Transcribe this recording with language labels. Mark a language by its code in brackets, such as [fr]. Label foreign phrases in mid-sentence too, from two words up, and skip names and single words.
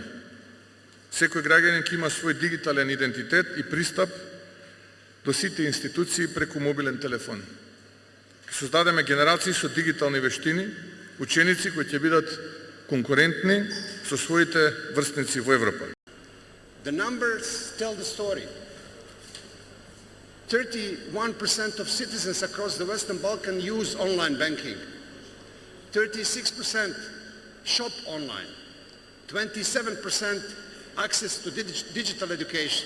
[mk] Секој граѓанин ќе има свој дигитален идентитет и пристап до сите институции преку мобилен телефон. Ќе создадеме генерации со дигитални вештини, ученици кои ќе бидат конкурентни со своите врсници во Европа. [en] The numbers tell the story. 31% of citizens across the Western Balkans use online banking. 36% shop online. 27% access to digital education.